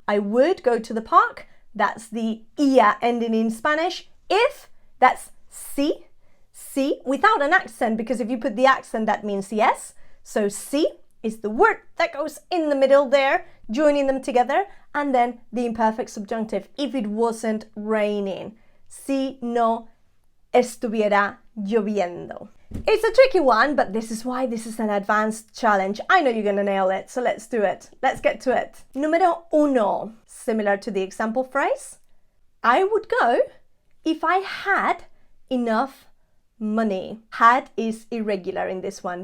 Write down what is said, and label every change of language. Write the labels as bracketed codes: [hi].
[en] I would go to the park. That's the ia ending in Spanish. If, that's si, without an accent, because if you put the accent, that means yes. So si is the word that goes in the middle there, joining them together, and then the imperfect subjunctive, if it wasn't raining. [es] Si no estuviera lloviendo. [en] It's a tricky one, but this is why this is an advanced challenge. I know you're gonna nail it, so let's do it. Let's get to it. [es] Número uno, [en] similar to the example phrase. I would go if I had enough money. Had is irregular in this one.